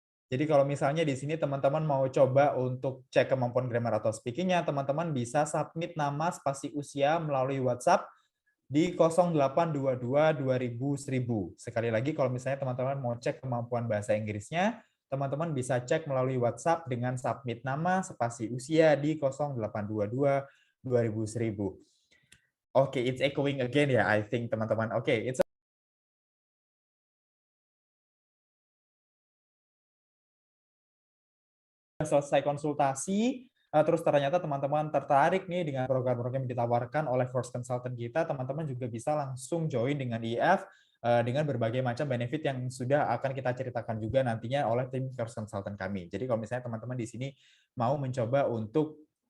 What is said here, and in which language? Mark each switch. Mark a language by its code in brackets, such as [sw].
[id] Jadi kalau misalnya di sini teman-teman mau coba untuk cek kemampuan grammar atau speaking-nya, teman-teman bisa submit nama spasi usia melalui WhatsApp di 0822-2000-1000. Sekali lagi, kalau misalnya teman-teman mau cek kemampuan bahasa Inggrisnya, teman-teman bisa cek melalui WhatsApp dengan submit nama spasi usia di 0822-2000-1000. [en] Oke, it's echoing again ya, I think teman-teman. [id] Oke, it's selesai konsultasi, terus ternyata teman-teman tertarik nih dengan program-program yang ditawarkan oleh First Consultant kita, teman-teman juga bisa langsung join dengan IF dengan berbagai macam benefit yang sudah akan kita ceritakan juga nantinya oleh tim First Consultant kami. Jadi kalau misalnya teman-teman di sini mau mencoba untuk